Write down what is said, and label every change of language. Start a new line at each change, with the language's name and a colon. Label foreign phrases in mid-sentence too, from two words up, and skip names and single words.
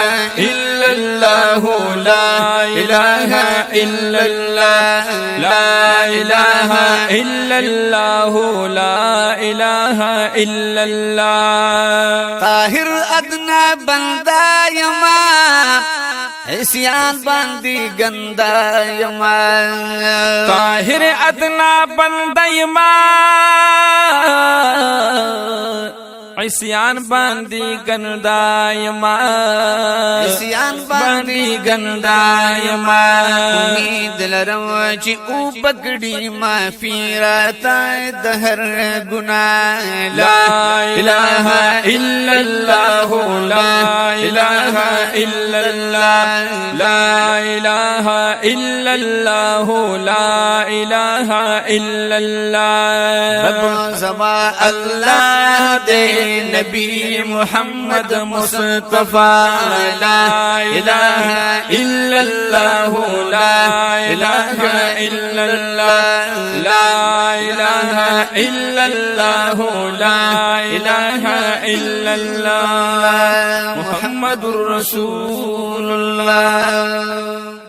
Arabic: الا اللہ لا الہ الا اللہ لا الہ الا اللہ لا الہ الا اللہ
Pashto: طاہر ادنا بندہ یما عصیان باندی گندا یما طاہر ادنا بندہ یما عصیان باندې ګندا یما عصیان باندې ګندا یما امید لرم چې او پکړي معافي راته د هر ګناه
Arabic: لا اله الا الله لا اله الا الله لا اله الا الله لا اله الا الله
Pashto: رب زما الله دے نبی محمد مصطفى
Arabic: لا اله الا الله لا اله الا الله لا اله الا الله لا اله الا الله محمد رسول الله